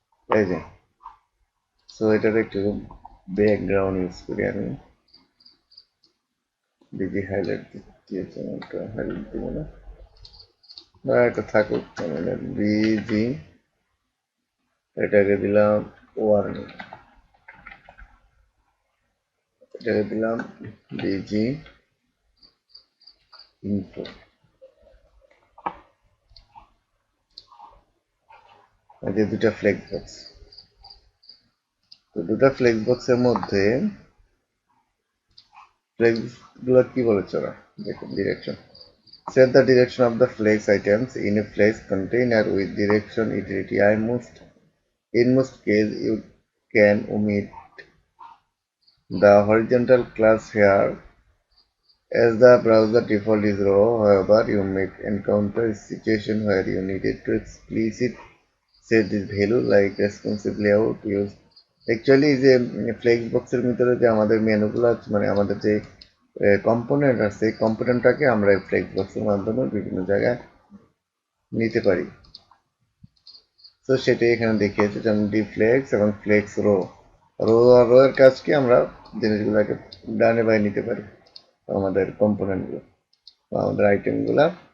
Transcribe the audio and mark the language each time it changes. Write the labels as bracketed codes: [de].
[bn] এই যে, সো এটার একটু ব্যাকগ্রাউন্ড ইউজ করি আমি, ডিজি হাইলাইট দিয়েছি, একটা হাইলাইট দিব না, বা এটা থাকুক, বিজি, এটাকে দিলাম ওয়ার্নিং, এটাকে দিলাম বিজি ইনফো। যে দুটা ফ্লেক্স বক্স, তো দুটা ফ্লেক্স বক্সের মধ্যে ফ্লেক্স গুলো কি বলেছে ওরা, দেখুন direction. [en] Set the direction of the flex items in a flex container with direction utility. In most case, you can omit the horizontal class here as the browser default is raw. However, you may encounter a situation where you needed to explicit set this value like responsive layout use. [bn] Actually যে flakes বক্সের ভিতরে যে আমাদের মেনুগুলো আছে, মানে আমাদের যে component আছে, কম্পোনেন্টটাকে আমরা ফ্লেক্স বক্সের মাধ্যমে বিভিন্ন জায়গায় নিতে পারি। তো সেটাই এখানে দেখিয়েছে, যেমন ডি ফ্লেক্স এবং ফ্লেক্স রো। রো এর কাজ কি, আমরা জিনিসগুলোকে ডানে বাই নিতে পারি, আমাদের কম্পোনেন্টগুলো বা আমাদের আইটেমগুলো।